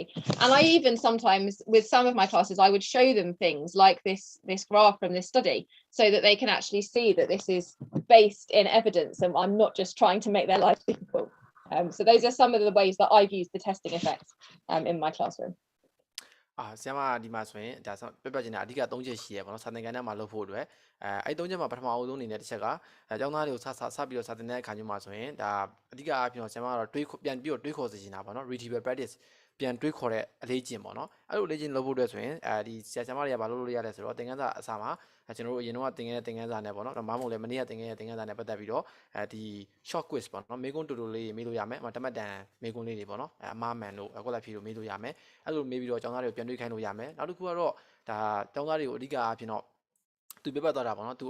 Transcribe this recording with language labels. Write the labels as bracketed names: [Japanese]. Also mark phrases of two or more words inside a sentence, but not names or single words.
[English] And I even sometimes, with some of my classes, I would show them things like this graph from this study, so that they can actually see that this is based in evidence and I'm not just trying to make their life difficult. So those are some of the ways that I've used the testing effects in my classroom. [Burmese] ဆရာမဒီမှာဆိုရင်ဒါပြပြချင်တာအဓိက3ချက်ရှိရပေါ့နော်စာသင်ခန်းထဲမှာလုပ်ဖို့အတွက်အဲ့3ချက်မှာပထမအဆုံးအနေနဲ့တစ်ချက်ကကျောင်းသားတွေကိုစပြီးတော့စာသင်တဲ့အခါမျိုးမှာ ဆိုရင်ဒါအဓိကအားဖြင့်ဆရာမကတော့ပြန်ပြီးတော့တွေးခေါ်စေချင်တာပေါ့နော် [English] Retrieval Practice [Burmese] ပြန်တွေးခေါ်တဲ့အလေးကျင့်ပေါ့နော်အဲ့လိုအလေးကျင့်လုပ်ဖို့အတွက်ဆိုရင်ဒီဆရာမတွေကဘာလုပ်လို့ရလဲဆိုတော့သင်ခန်းစာအစမှာကျွန်တော်တို့အရင်တော့သင်ခဲ့တဲ့သင်ခန်းစာနဲ့ပေါ့နော်မမဟုတ်လဲမနေ့ကသင်ခဲ့တဲ့သင်ခန်းစာနဲ့ပတ်သက်ပြီးတော့ဒီ [English] short quiz [Burmese] ပေါ့နော်မေးခွန်းတူတူလေးမေးလို့ရမယ်တမတ်တန်မေးခွန်းလေးတွေပေါ့နော်အမှားမှန်တို့ကွက်လက်ဖြေတို့မေးလို့ရမယ်အဲ့လိုမေးပြီးတော့ကျောင်းသားတွေကိုပြန်တွေးခိုင်းလို့ရမယ်နောက်တစ်ခုကတော့ဒါကျောင်းသားတွေကိုအဓိကအားဖြင့်တော့သူပြပတ်သွားတာပေါ့နော်သူ